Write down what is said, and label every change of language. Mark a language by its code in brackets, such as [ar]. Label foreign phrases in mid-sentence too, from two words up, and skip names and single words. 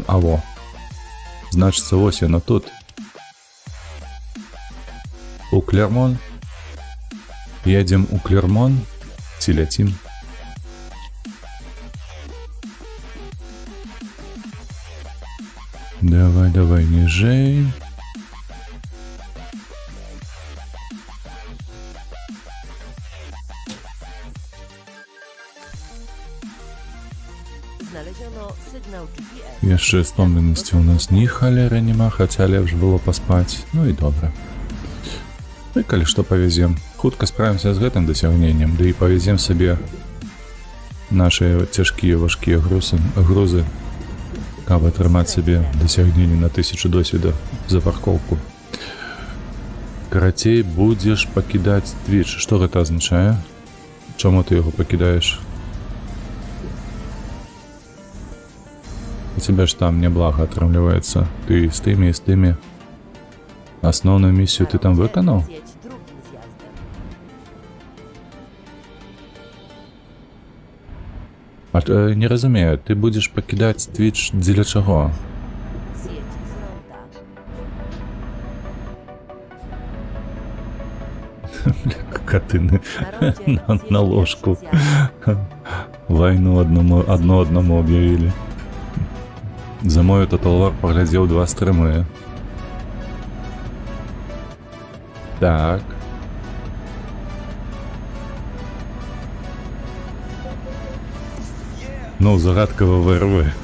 [be] А во. Значыцца, ось яно тут. У Клермон. Едем у Клермон. Ці ляцім? Давай, ніжэй. [pl] Znaleziono sygnał GPS. [be] Яшчэ стомленасці ў нас ні халеры няма, хаця лепш было паспаць. Ну і добра. Ну і калі што павязем. Хутка справімся з гэтым дасягненнем, ды і павязем сабе нашыя цяжкія важкія грузы, каб атрымаць сабе дасягненне на 1000 досведа за паркоўку. Карацей, будзеш пакідаць Twitch. Што гэта азначае? Чаму ты яго пакідаеш? У тебя ж там неблага атрымліваецца. Ты з тымі. Асноўную місію ты там выканаў? [pl] Zjedź drugim zjazdem. [be] Не разумею, ты будзеш пакідаць Twitch дзеля чаго? [pl] Zjedź z ronda. [be] Катыны [pl] Na rondzie [be] на [pl] zjedź [be] ложку. [pl] pierwszym zjazdem. [be] Вайну одному об'явілі. За мой Total War паглядзеў 2 стрымы. Так. Ну, загадкава ВРВ.